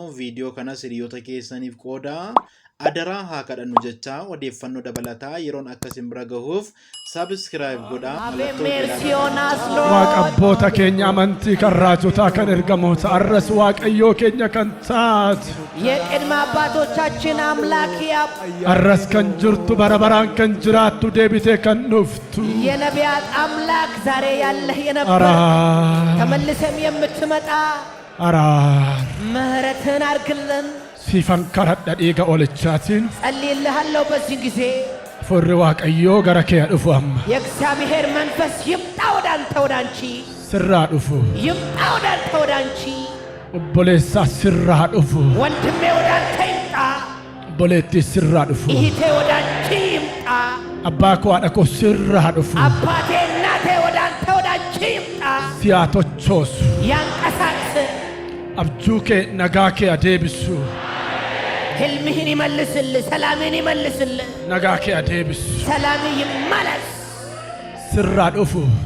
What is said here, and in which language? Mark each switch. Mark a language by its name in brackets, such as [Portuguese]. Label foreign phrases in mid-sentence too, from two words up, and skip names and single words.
[Oromo] Viidiyoo kana hiriyoota keessaniif qoodaa adaraa haa kadhannu jecha odeeffannoo dabalataa yeroon akkasiin bira gahuuf sabiskiraayib godhaa. Waaqa abboota keenya amantii kan raajotaa kan ergamoota arras waaqayyoo keenya kan taate [Amharic] የቅድመ አባቶቻችን አምላክ [Oromo] arras kan jirtu bara baraan kan jiraattu deebitee kan dhuftu [Amharic] የነቢያት አምላክ ዛሬ ያለህ የነበረ [Oromo] araar [Amharic] ተመልሰም የምትመጣ [Oromo] araar [Amharic] ምሕረትን አርግልን። [Oromo] siifan kadhadha dhiiga olichaatiin [Amharic] ጸልይልሃለሁ። በዚህ ጊዜ [Oromo] furri waaqayyoo gara kee dhufu amma [Amharic] የእግዚአብሔር መንፈስ ይምጣ ወደ አንተ ወደ አንቺ [Oromo] sirraa dhufu [Amharic] ይምጣ ወደ አንተ ወደ አንቺ [Oromo] obboleessaa sirraa dhufu [Amharic] ወንድሜ ወደ አንተ ይምጣ [Oromo] obboleettii sirraa dhufu [Amharic] እህቴ ወደ አንቺ ይምጣ [Oromo] abbaa koo haadha koo sirraa dhufu [Amharic] አባቴ እናቴ ወደ አንተ ወደ አንቺ ይምጣ [Oromo] siyaa tochoosu [Amharic] ያንቀሳቅስ [Oromo] abjuu kee nagaa kee adeebisu [Amharic] ህልምህን ይመልስልህ ሰላምህን ይመልስልህ [Oromo] nagaa kee adeebisu [Amharic] ሰላምህ ይመለስ [Oromo] sirraa dhufu